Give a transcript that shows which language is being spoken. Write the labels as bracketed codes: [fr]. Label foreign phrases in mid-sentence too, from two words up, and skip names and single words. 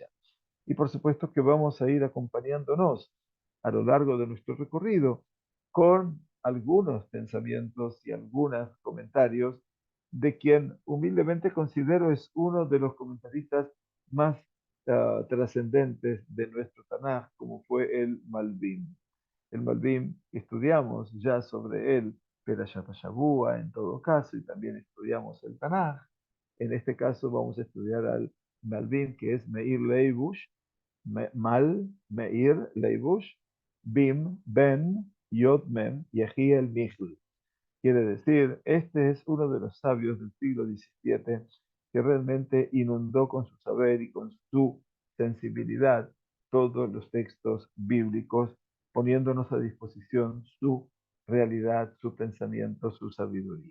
[es] Y por supuesto que vamos a ir acompañándonos a lo largo de nuestro recorrido con algunos pensamientos y algunos comentarios de quien humildemente considero es uno de los comentaristas más trascendentes de nuestro Tanaj, como fue el Malbim. El Malbim, estudiamos ya sobre él [he] פרשת שבוע [es] en todo caso, y también estudiamos el Tanaj. En este caso vamos a estudiar al Malbim, que es Meir Leibush, Meir Leibush, Bim, Ben, Yod Mem, Yehiel Michl. Quiere decir, este es uno de los sabios del siglo XVII que realmente inundó con su saber y con su sensibilidad todos los textos bíblicos, poniéndonos a disposición su realidad, su pensamiento, su sabiduría.